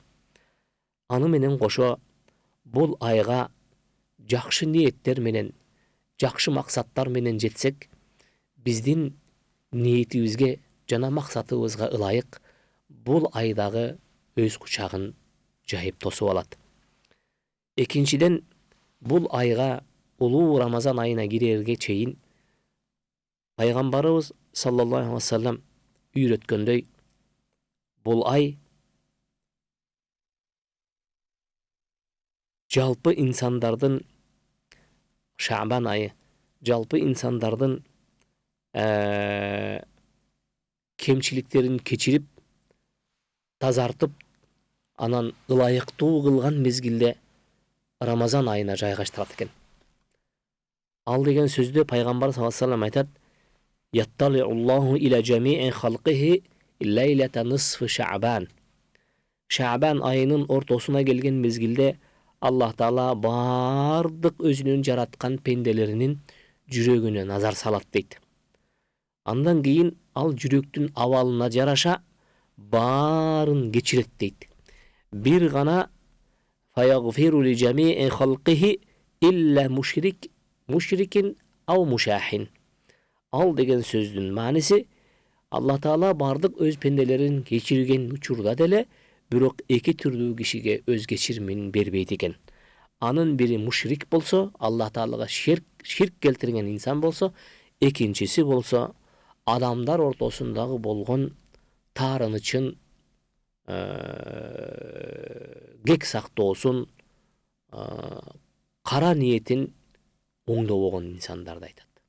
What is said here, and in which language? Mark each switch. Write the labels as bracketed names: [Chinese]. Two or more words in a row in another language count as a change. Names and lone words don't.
[Kyrgyz] Аны менен кошо бул айга жакшы ниеттер менен, жакшы максаттар менен жетсек, биздин ниетибизге жана максатыбызга ылайык бул айдагы өз кучагын жайып тосуп алат. Экинчиден, бул айга улуу Рамазан айына кирерге чейин пайгамбарыбыз [Arabic] صلى الله عليه وسلم [Kyrgyz] үйрөткөндөй, бул ай жалпы инсандардын, Шаабан айы жалпы инсандардын кемчиликтерин кечирип, тазартып, анан ылайыктуу кылган мезгилде Рамазан айына жайгаштырат экен. Ал деген сөздө пайгамбар [Arabic] صلى الله عليه وسلم айтат: "يطلع الله إلى جميع خلقه ليلة نصف شعبان." [Kyrgyz] Шаабан айынын ортосуна келген мезгилде Аллах Таала бардык өзүнүн жараткан пенделеринин жүрөгүнө назар салат дейт. Андан кийин ал жүрөктүн абалына жараша баарын кечирет дейт. Бир гана [Arabic] فيغفر لجميع خلقه إلا مشرك أو مشاحن. [Kyrgyz] Ал деген сөздүн мааниси, Алла Таала бардык өз пенделерин кечирген учурда деле, бирок эки түрдүү кишиге өз кечирмин бербейт экен. Анын бири мушрик болсо, Алла Таалага ширк келтирген инсан болсо, экинчиси болсо адамдар ортосундагы болгон таарынычын кек сактоосун, кара ниетин оңдобогон инсандарды айтат.